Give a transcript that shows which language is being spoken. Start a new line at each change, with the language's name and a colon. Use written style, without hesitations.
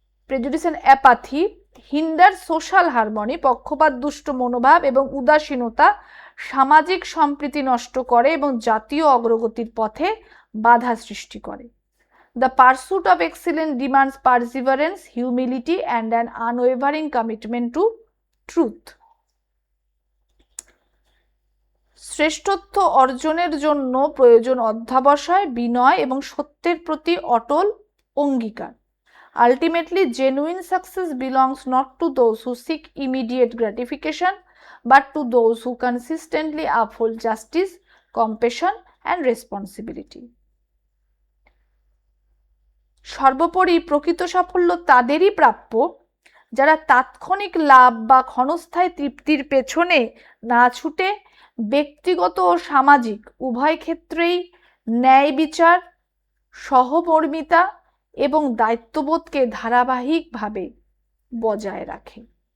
English: prejudice and apathy hinder social harmony,
Bangla: পক্ষপাত দুষ্ট মনোভাব এবং উদাসীনতা সামাজিক সম্প্রীতি নষ্ট করে এবং জাতীয় অগ্রগতির পথে বাধা সৃষ্টি করে।
English: The pursuit of excellence demands perseverance, humility and an unwavering commitment to truth.
Bangla: শ্রেষ্ঠত্ব অর্জনের জন্য প্রয়োজন অধ্যবসায়, বিনয় এবং সত্যের প্রতি অটল অঙ্গীকার।
English: Ultimately, genuine success belongs not to those who seek immediate gratification, but to those who consistently uphold justice, compassion, and responsibility.
Bangla: সর্বোপরি প্রকৃত সাফল্য তাদেরই প্রাপ্য যারা তাৎক্ষণিক লাভ বা ক্ষণস্থায়ী তৃপ্তির পেছনে না ছুটে ব্যক্তিগত ও সামাজিক উভয় ক্ষেত্রেই ন্যায় বিচার, সহমর্মিতা এবং দায়িত্ববোধকে ধারাবাহিকভাবে বজায় রাখে।